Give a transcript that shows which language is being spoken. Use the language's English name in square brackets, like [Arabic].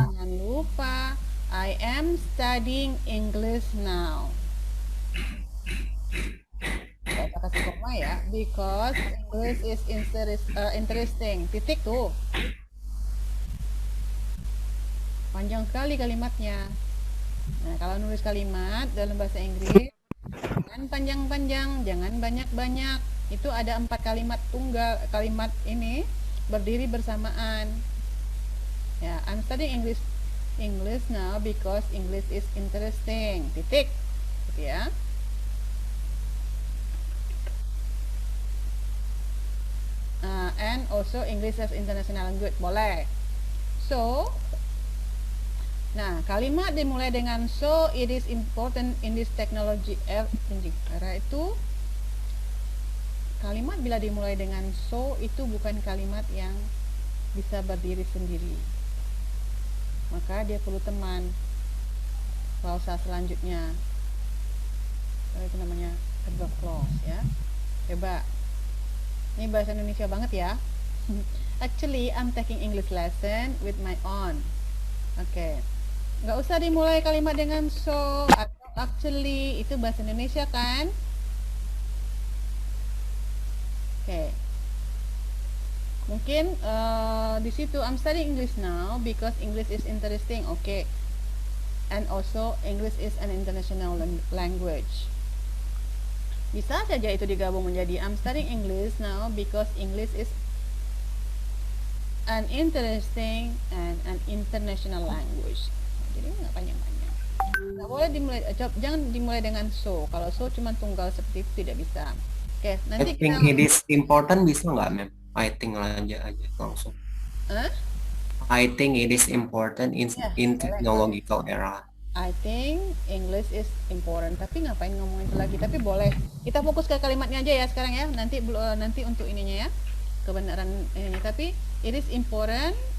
[Indonesian] Jangan lupa, [English] I am studying English now. [Indonesian] Kita kasih koma ya, [English] because English is interesting. [Indonesian] Titik tuh. Panjang sekali kalimatnya. Nah, kalau nulis kalimat dalam bahasa Inggris, jangan panjang-panjang, jangan banyak-banyak. Itu ada 4 kalimat tunggal, kalimat ini berdiri bersamaan. [English] Ya, I'm studying English now because English is interesting. [Indonesian] Titik. Gitu ya. [English] And also English as international language. [Indonesian] Boleh. So, nah, kalimat dimulai dengan [English] so it is important in this technology era [Indonesian] itu, kalimat bila dimulai dengan so itu bukan kalimat yang bisa berdiri sendiri. Maka dia perlu teman. Klausa selanjutnya itu namanya adverb clause ya. Coba. Ini bahasa Indonesia banget ya. [English] Actually, I'm taking English lesson with my own. Oke. [Indonesian] Nggak usah dimulai kalimat dengan so atau actually, itu bahasa Indonesia kan? Oke. Mungkin di situ [English] I'm studying English now because English is interesting. Oke. And also English is an international language. [Indonesian] Bisa saja itu digabung menjadi [English] I'm studying English now because English is an interesting and an international language. [Indonesian] Jadi nggak panjang-panjang. Nggak boleh dimulai, jangan dimulai dengan so. Kalau so cuma tunggal seperti itu tidak bisa. Oke, nanti [English] I think [Indonesian] kita. [English] it is important [Indonesian] bisa nggak, ma'am? [English] I think [Indonesian] aja langsung. [English] I think it is important in technological era. I think English is important. [Indonesian] Tapi ngapain ngomongin itu lagi? Tapi boleh. Kita fokus ke kalimatnya aja ya sekarang ya. Nanti untuk ininya ya, kebenaran ininya. Tapi [English] it is important